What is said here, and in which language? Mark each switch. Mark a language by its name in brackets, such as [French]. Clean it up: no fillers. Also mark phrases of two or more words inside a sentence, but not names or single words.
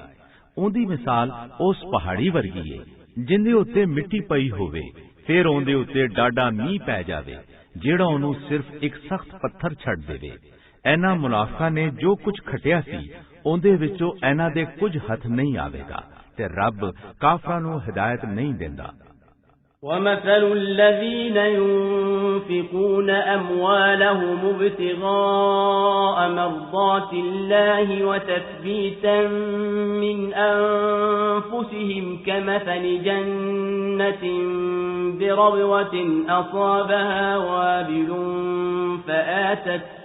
[Punjabi] ਉਹਦੀ ਮਿਸਾਲ ਉਸ ਪਹਾੜੀ ਵਰਗੀ ਹੈ ਜਿੰਦੇ ਉੱਤੇ ਮਿੱਟੀ ਪਈ ਹੋਵੇ ਫਿਰ ਉਹਦੇ ਉੱਤੇ ਡਾਢਾ ਮੀਂਹ ਪੈ ਜਾਵੇ ਜਿਹੜਾ ਉਹਨੂੰ ਸਿਰਫ ਇੱਕ ਸਖਤ ਪੱਥਰ ਛੱਡ ਦੇਵੇ। ਇਹਨਾਂ ਮੁਨਾਫਿਕਾਂ ਨੇ ਜੋ ਕੁਝ ਖਟਿਆ ਸੀ ਉਹਦੇ ਵਿੱਚੋਂ ਇਹਨਾਂ ਦੇ ਕੁਝ ਹੱਥ ਨਹੀਂ ਆਵੇਗਾ ਤੇ ਰੱਬ ਕਾਫਰਾਂ ਨੂੰ ਹਿਦਾਇਤ ਨਹੀਂ ਦਿੰਦਾ। [Arabic] ومثل الذين ينفقون أموالهم ابتغاء مرضات الله وتثبيتا من أنفسهم كمثل جنة بربوة أصابها وابل فآتت